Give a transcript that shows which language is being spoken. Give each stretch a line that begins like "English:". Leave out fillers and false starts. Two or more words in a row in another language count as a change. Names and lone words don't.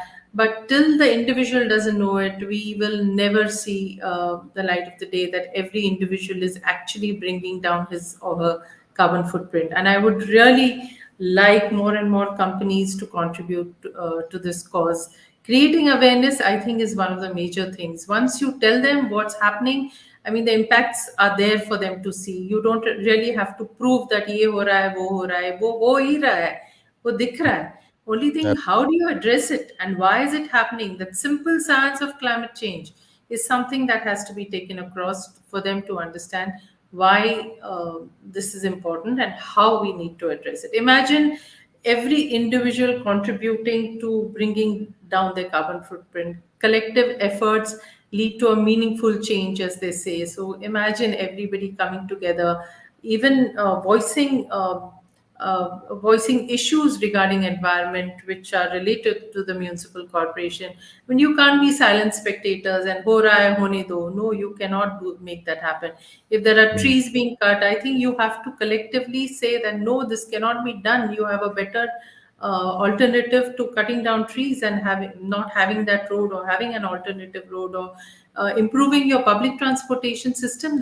English: But till the individual doesn't know it, we will never see the light of the day that every individual is actually bringing down his or her carbon footprint. And I would really like more and more companies to contribute to this cause. Creating awareness, I think, is one of the major things. Once you tell them what's happening, I mean, the impacts are there for them to see. You don't really have to prove that
Hindi: ये हो रहा है, वो हो रहा है, वो हो ही रहा है, वो दिख रहा है.
English: Only thing, how do you address it and why is it happening? That simple science of climate change is something that has to be taken across for them to understand why this is important and how we need to address it. Imagine every individual contributing to bringing down their carbon footprint. Collective efforts lead to a meaningful change, as they say. So imagine everybody coming together, even voicing issues regarding environment which are related to the municipal corporation. When you can't be silent spectators and
Hindi: हो रहा है होने दो,
English: no, you cannot make that happen. If there are Mm. trees being cut, I think you have to collectively say that no, this cannot be done. You have a better alternative to cutting down trees and having not having that road, or having an alternative road, or improving your public transportation system.